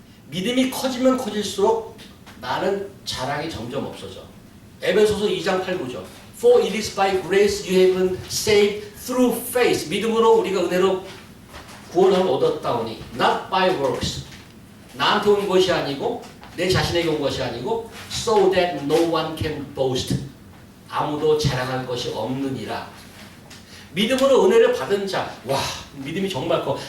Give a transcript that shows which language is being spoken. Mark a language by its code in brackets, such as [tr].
[ko] 믿음이 커지면 커질수록 나는 자랑이 점점 없어져. 에베소서 2장 8, 9죠. [en] For it is by grace you have been saved through faith. [ko] 믿음으로 우리가 은혜로 구원을 얻었다오니 [en] not by works. [ko] 나한테 온 것이 아니고 내 자신에게 온 것이 아니고 [en] so that no one can boast. [ko] 아무도 자랑할 것이 없느니라. 믿음으로 은혜를 받은 자, 와, 믿음이 정말 커.